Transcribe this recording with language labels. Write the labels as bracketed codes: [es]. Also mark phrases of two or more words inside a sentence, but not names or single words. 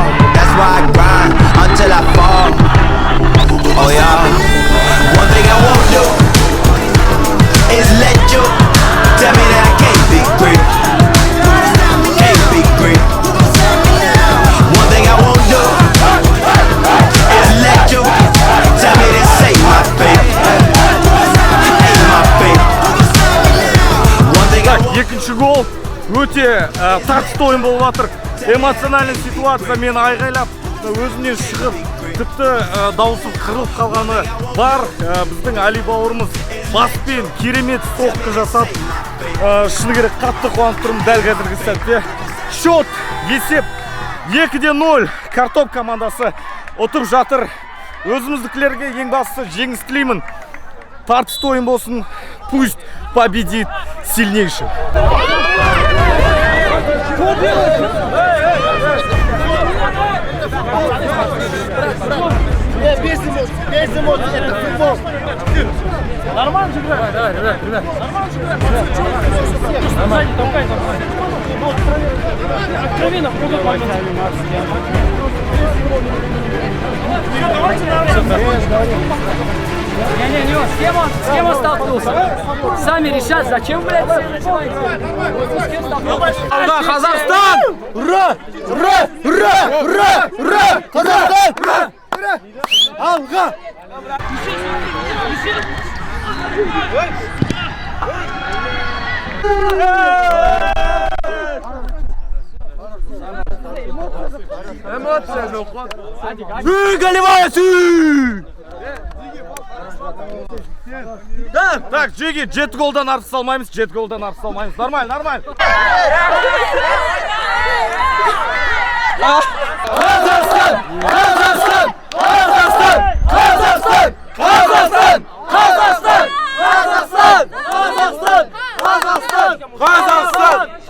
[en] That's why I grind until I fall. Oh yeah, one thing I won't do is let you tell me that I can't be great. Can't be great. One thing I won't do is let you tell me this ain't my fate. Ain't my fate. One thing I won't do. [kk] Екінші гол өте тартысты ойын болып жатыр. [ru] Эмоциональный ситуация, [kk] мені айғайлап өзінен шығып, тіпті дауысым қырылып қалғаны бар. Біздің Али бауырымыз баспен керемет соққы жасап, шыны керек қатты қуанып тұрмын дәл қазіргі сәтте. Счет есеп 2-0. Картоп командасы ұтып жатыр. Өзіміздікілерге ең бастысы жеңіс тілеймін. Тартысты ойын болсын. [ru] Пусть победит сильнейший. Без эмоций, это футбол. Нормально же играть. Давай, ребят. Нормально же играть. Нормально. Толкай. Откровенно, куда пойдем. Не, с кем он столкнулся? Сами решат, зачем, блядь, с кем столкнулся? Казахстан! Ура! Ура! Ура! Ура! Ура! Казахстан! Ура! Ура! [kk] Алға! Эмоция жоқ. Голевая сүй! Так, Джиги, 7 голдан артық салмаймыз, 7 голдан артық салмаймыз. [ru] Нормально, нормально. Казахстан! Казахстан! Казахстан! Казахстан! Казахстан! Казахстан! Казахстан! Казахстан! Казахстан! Казахстан!